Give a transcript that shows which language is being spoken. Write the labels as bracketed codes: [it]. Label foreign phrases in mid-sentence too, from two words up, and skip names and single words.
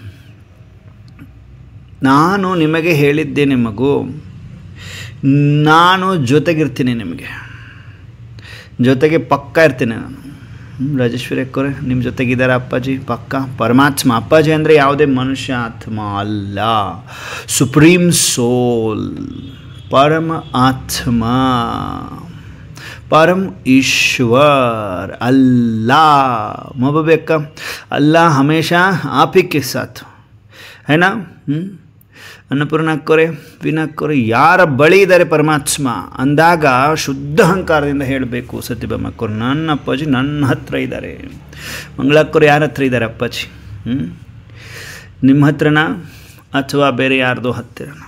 [kn] ನಾನು ನಿಮಗೆ ಹೇಳಿದ್ದೇನೆ ಮಗು, ನಾನು ಜೊತೆಗಿರ್ತೀನಿ, ನಿಮಗೆ ಜೊತೆಗೆ ಪಕ್ಕ ಇರ್ತೀನಿ ನಾನು. ರಾಜೇಶ್ವರಿ ಅಕ್ಕವ್ರೆ ನಿಮ್ಮ ಜೊತೆಗಿದ್ದಾರೆ ಅಪ್ಪಾಜಿ? ಪಕ್ಕ. ಪರಮಾತ್ಮ. ಅಪ್ಪಾಜಿ ಅಂದರೆ ಯಾವುದೇ ಮನುಷ್ಯ ಆತ್ಮ ಅಲ್ಲ, [en] supreme soul, [kn] ಪರಮ ಆತ್ಮ, [hi] परम ईश्वर अल्लाह मोहब्बत का अल्लाह हमेशा आप ही के साथ है ना। [kn] ಅನ್ನಪೂರ್ಣ ಕೊರೆ ವಿನಾ ಕೊರೆ ಯಾರ ಬಳಿ ಇದ್ದಾರೆ ಪರಮಾತ್ಮ ಅಂದಾಗ ಶುದ್ಧ ಅಹಂಕಾರದಿಂದ ಹೇಳಬೇಕು. ಸತ್ಯಭಾಮ ಕೊರೆ ನನ್ನ ಅಪ್ಪಾಜಿ ನನ್ನ ಹತ್ರ ಇದ್ದಾರೆ. ಮಂಗಳಾಕೊರೆ ಯಾರ ಹತ್ರ ಇದ್ದಾರೆ ಅಪ್ಪಾಜಿ? ನಿಮ್ಮ ಹತ್ರನಾ ಅಥವಾ ಬೇರೆ ಯಾರ್ದೋ ಹತ್ತಿರನಾ?